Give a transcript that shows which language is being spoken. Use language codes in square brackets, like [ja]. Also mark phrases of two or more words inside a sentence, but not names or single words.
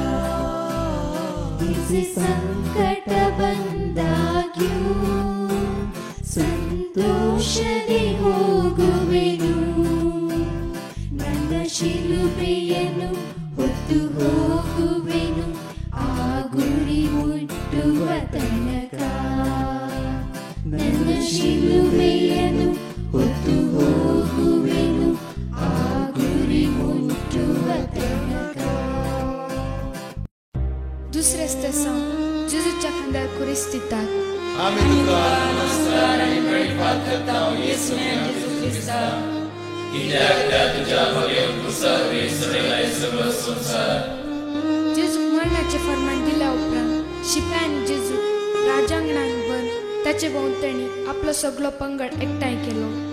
[kn] ಸಂಕಟ ಬಂದಾಗ್ಯೂ ಸಂತೋಷದೆ ಹೋಗುವೆನು, ನನ್ನ ಶಿಲುಬೆಯನ್ನು ಹೊತ್ತು ಹೋಗುವೆನು ಆ ಗುರಿ ಮುಟ್ಟುವ ತನಕ. ನನ್ನ ಶಿಲುಬೆಯನ್ನು ಹೊತ್ತು ಹೋಗುವೆನು ಆ ಗುರಿ ಮುಟ್ಟುವ ತನಕ. [kok] दुसरे स्तेसांव जेजूच्या खांद्यार कुरीस दितात. जेजूक मरणाचे फर्माण दिल्या उपरांत शिपायान जेजूक राजांगणान व्हरून ताचे भोंवतणी आपलो सगळो पंगड एकठांय केलो.